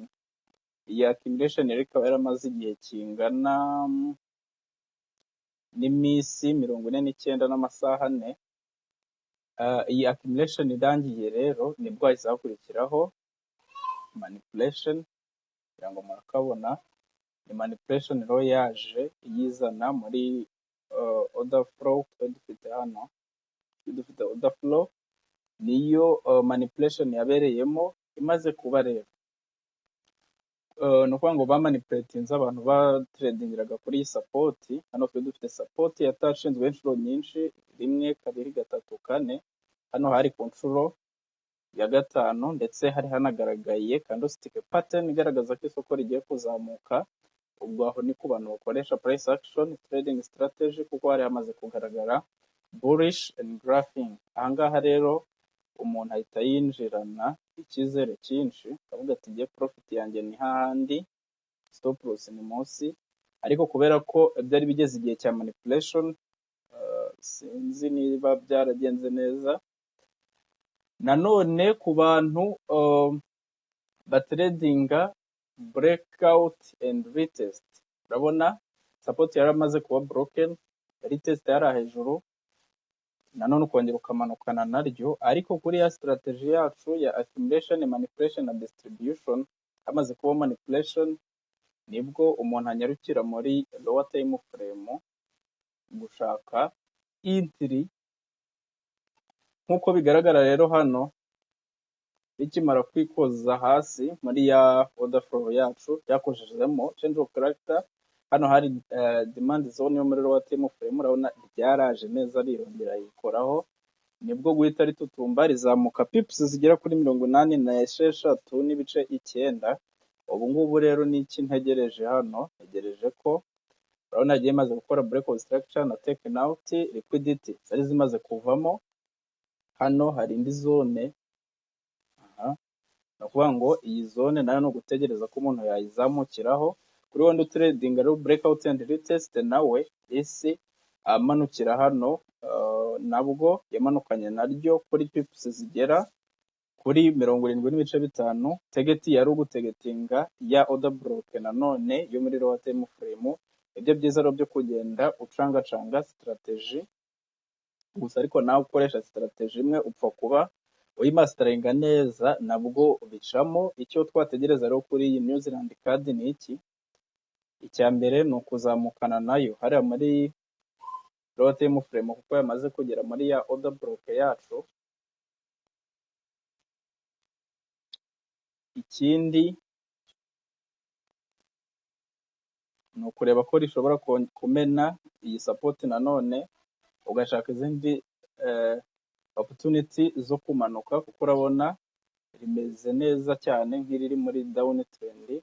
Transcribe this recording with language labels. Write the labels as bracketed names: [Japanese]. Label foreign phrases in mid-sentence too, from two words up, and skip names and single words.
[Kinyarwanda] Iyi accumulation rero ikaba yaramaze igihe kingana n'iminsi 49 n'amasaha 4. Iyi accumulation irangiye rero nibwo hahise hakurikiraho manipulation, kugira ngo murakabona. Ni manipulation rero yaje yizana muri [English] order flow [Kinyarwanda] dufite hano, dufite [English] order flow [Kinyarwanda] niyo manipulation yabereyemo imaze kuba rero. Ni ukuvuga ngo bamanipulatinze abantu batredingiraga kuri iyi support. Hano twe dufite support yatashinzwe inshuro nyinshi, 1 2 3 4. Hano hari ku nshuro ya gatanu, ndetse hari hanagaragaye [English] candlestick pattern [Kinyarwanda] igaragaza ko isoko rigiye kuzamuka. Ubwo aho ni ku bantu bakoresha [English] price action trading strategy, [Kinyarwanda] kuko hari hamaze kugaragara [English] bullish engraphing. [Kinyarwanda] Ahangaha rero umuntu ahita yinjirana icyizere cyinshi, akavuga ati ngiye profit yanjye ni hahandi, [English] stop loss [Kinyarwanda] ni munsi. Ariko kubera ko byari bigeze igihe cya manipulation, sinzi niba byaragenze neza. Nanone ku bantu batradinga [English] breakout and retest, [Kinyarwanda] urabona support yaramaze kuba broken, retest yari hejuru, nanone ukongera ukamanukana naryo. Ariko kuri ya strategy yacu ya [English] accumulation, manipulation [Kinyarwanda] na distribution, hamaze kuba manipulation, nibwo umuntu anyarukira muri [English] lower time frame [Kinyarwanda] gushaka entry. Nkuko bigaragara rero hano bikimara kwikoza hasi muri ya [English] order flow [Kinyarwanda] yacu, yakojejemo [English] change of character. [Kinyarwanda] Hano hari [English] demand zone [Kinyarwanda] yo muri [English] lower time frame, [Kinyarwanda] urabona ryaraje neza rirongera yikoraho, nibwo guhita ritutumba rizamuka pips zigera kuri 86 n'ibice 9. Ubu ngubu rero ni iki ntegereje hano? Ntegereje ko urabona agiye maze gukora [English] breakout structure [Kinyarwanda] na [English] taken out liquidity [Kinyarwanda] zari zimaze kuvamo. Hano hari indi zone, ni ukuvuga ngo iyi zone nayo ni ugutegereza ko umuntu yayizamukiraho. Kuri wundi trading rero [English] breakout and retest, [Kinyarwanda] nawe isi amanukira hano, nabwo yamanukanye naryo kuri pips zigera kuri 70.5. Target yari ugutegetinga ya [English] order block [Kinyarwanda] nanone yo muri [English] lower time frame. [Kinyarwanda] Ibyo byiza rero byo kugenda ucangacanga strategy gusa, ariko nawe ukoresha strategy imwe upfa kuba uyimasteringa neza, nabwo bicamo. Icyo twategereza rero kuri iyi New Zealand card ni iki? Icya mbere ni ukuzamukana nayo hariya muri [English] lower time frame, [Kinyarwanda] kuko yamaze kugera muri ya [English] order block [Kinyarwanda] yacu. Ikindi ni ukureba ko rishobora kumena iyi support nanone, ugashaka izindi opportunity zo kumanuka, kuko urabona rimeze neza cyane nk'iriri muri [English] down trend.